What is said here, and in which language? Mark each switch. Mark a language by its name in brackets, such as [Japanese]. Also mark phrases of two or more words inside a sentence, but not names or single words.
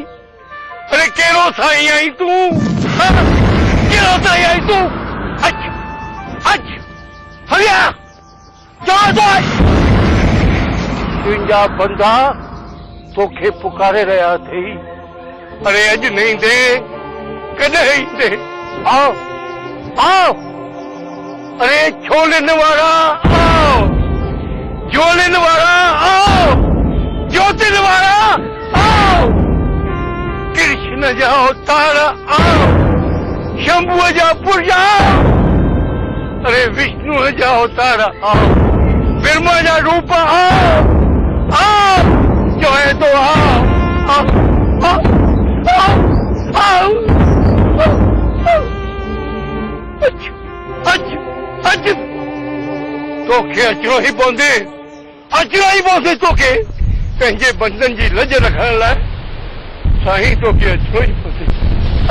[Sindhi] अरे कहिड़ो साईं आई तूं? कहिड़ो साईं आई तूं? अच हलिया तुंहिंजा बंदा तोखे पुकारे रहिया अथई। अरे अॼु न ईंदे कॾहिं ईंदे? आओ आओ, अरे छोलन वारा आओ, जोलन वारा आओ, ज्योतिन वारा आओ, कृष्ण जा अवतार आओ, शंभुअ जा पुरजा आओ, अरे विष्णु जा अवतार आओ, ब्रह्मा जा रूप आओ, आओ, जो है तो आओ, आओ, आओ, आओ, आओ, अच तोखे अचणो ई पवंदे तोखे पंहिंजे बंदन जी लज रखण लाइ। साईं तोखे अचणो ई पवंदे।